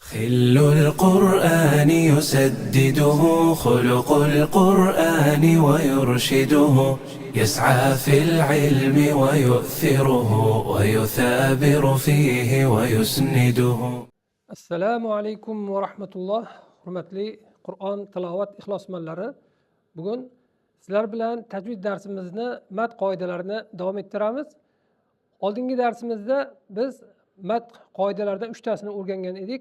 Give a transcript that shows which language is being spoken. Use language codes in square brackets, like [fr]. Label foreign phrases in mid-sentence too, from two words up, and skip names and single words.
[ar] خل القرآن يسدده خلق القرآن ويرشده يسعى في العلم ويؤثره ويثابر فيه ويسنده. السلام عليكم ورحمة الله. [uz] Hurmatli Qur'on tilovat ixlosmandlari, bugun sizlar bilan tajvid darsimizni mat qoidalarini davom ettiramiz. Oldingi darsimizda biz mat qoidalaridan 3 tasini o'rgangan edik.